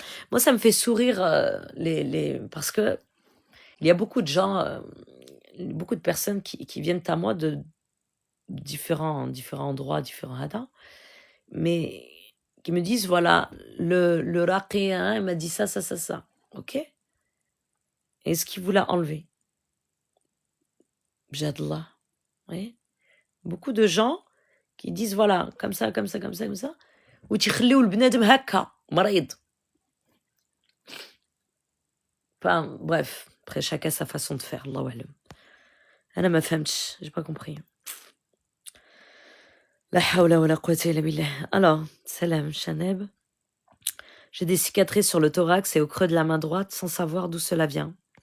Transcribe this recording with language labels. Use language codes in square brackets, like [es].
[fr] Moi, ça me fait sourire parce que il y a beaucoup de gens, beaucoup de personnes qui viennent à moi de différents endroits, différents hadas, mais qui me disent voilà, le raqi, hein, il m'a dit ça, ça, ça, ça. Ok? Est-ce qu'il vous l'a enlevé? Jadallah. Vous voyez? Beaucoup de gens qui disent voilà, comme ça, comme ça, comme ça, comme ça. [ar] Ou تخليو البنادم هكا مريض. [fr] Enfin, bref, après chacun sa façon de faire, Allah alam. [ar] أنا ما فهمتش, [fr] j'ai pas compris. [ar] La hawla wa la quwwata illa billah. [fr] Alors, salam, Shaneb. J'ai des cicatrices sur le thorax et au creux de la main droite sans savoir d'où cela vient.